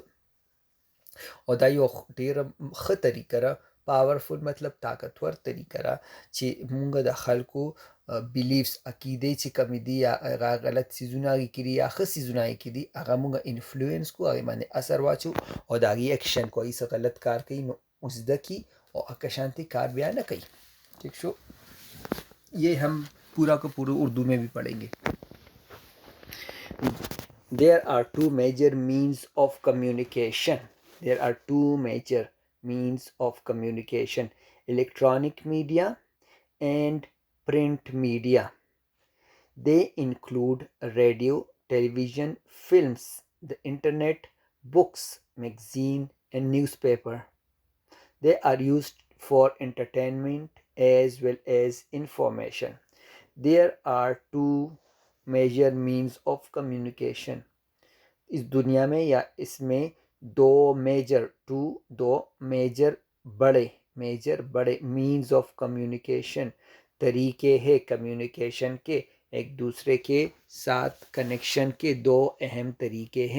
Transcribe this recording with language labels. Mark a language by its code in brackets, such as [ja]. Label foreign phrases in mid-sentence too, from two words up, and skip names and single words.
[ps] او دا یو ډیره ښه طریقه ده، پاورفل مطلب طاقتور طریقه ده چې مونږ د خلکو بیلیفس عقیدې چې کومې دي یا هغه غلط څیزونه هغې کې دي یا ښه څیزونه هغې کې دي هغه مونږ انفلوئنس کړو، هغې باندې اثر واچو او د هغې ایکشن کو. هغې څه غلط کار کوي نو زده کي او هغه شانتي کار بیا نه کوي. [ur] ٹھیک شو، یہ ہم پورا کو پورا اردو میں بھی پڑھیں گے. [en] There are two major means of communication. There are two major means of communication: electronic media and print media. They include radio, television, films, the internet, books, magazine, and newspaper. They are used for entertainment as well as information. There are two major means of communication. [ur] اس دنیا میں یا اس میں دو میجر بڑے [en] means of communication, [ur] طریقے ہیں کمیونیکیشن کے، ایک دوسرے کے ساتھ کنیکشن کے دو اہم طریقے ہیں.